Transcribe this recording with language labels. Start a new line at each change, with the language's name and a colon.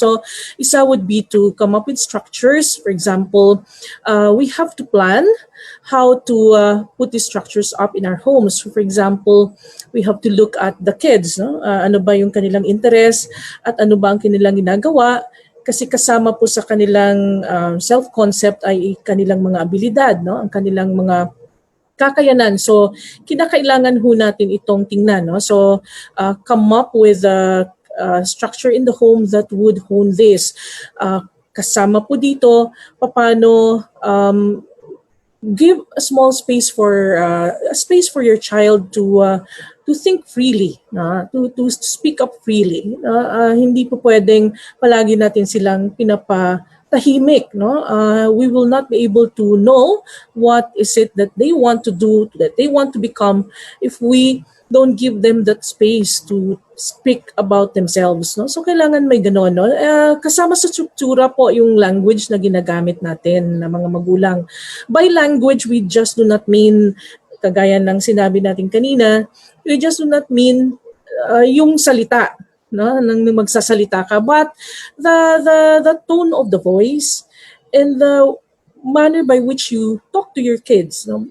English: So isa would be to come up with structures. For example, we have to plan how to put these structures up in our homes. So for example, we have to look at the kids, no?
Filipino: Ano ba yung kanilang interest at ano ba ang kanilang ginagawa, kasi kasama po sa kanilang self-concept ay kanilang mga abilidad, no? Ang kanilang mga kakayanan. So, kinakailangan ho natin itong tingnan. No?
English: So, come up with a structure in the home that would hone this.
Filipino: Kasama po dito, paano
English: give a small space for your child to think freely, to speak up freely.
Filipino: Hindi po pwedeng palagi natin silang pinapatahimik, no?
English: We will not be able to know what is it that they want to do, that they want to become, if we don't give them that space to speak about themselves, no?
Filipino: So kailangan may gano'n, no? Kasama sa struktura po yung language na ginagamit natin ng mga magulang.
English: By language, we just do not mean,
Filipino: kagaya ng sinabi natin kanina,
English: we just do not mean
Filipino: yung salita, no, nang magsasalita ka,
English: but the tone of the voice and the manner by which you talk to your kids, no?